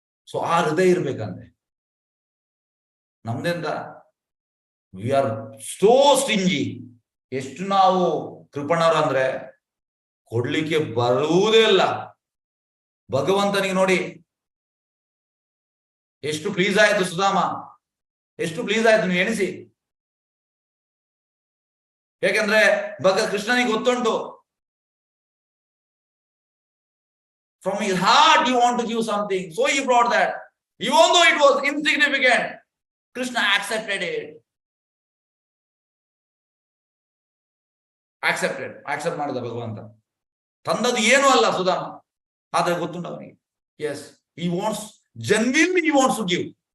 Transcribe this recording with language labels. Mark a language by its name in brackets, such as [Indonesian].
[Kannada] So ಆ ಹೃದಯ ಇರ್ಬೇಕಂದ್ರೆ ನಮ್ದೆಂತ, [English] We are so stingy. [Kannada] ಎಷ್ಟು ನಾವು ಕೃಪಣರು ಅಂದ್ರೆ ಕೊಡ್ಲಿಕ್ಕೆ ಬರುವುದೇ ಇಲ್ಲ. ಭಗವಂತನಿಗೆ ನೋಡಿ ಎಷ್ಟು ಪ್ಲೀಸ್ ಆಯ್ತು ಸುಧಾಮ, ಎಷ್ಟು ಪ್ಲೀಸ್ ಆಯ್ತು, ನೀವು ಎಣಿಸಿ. ಯಾಕೆಂದ್ರೆ ಕೃಷ್ಣನಿಗೆ ಗೊತ್ತುಂಟು, [English] from his heart he want to give something, so he brought that, even though it was insignificant. Krishna accepted it. [Kannada] accept ಮಾಡಿದ ಭಗವಂತ. ತಂದದ್ದು ಏನೂ ಅಲ್ಲ ಸುಧಾಮ, ಆದ್ರೆ ಗೊತ್ತುಂಟು ಅವನಿಗೆ. [English] Yes, he wants genuinely, he wants to give.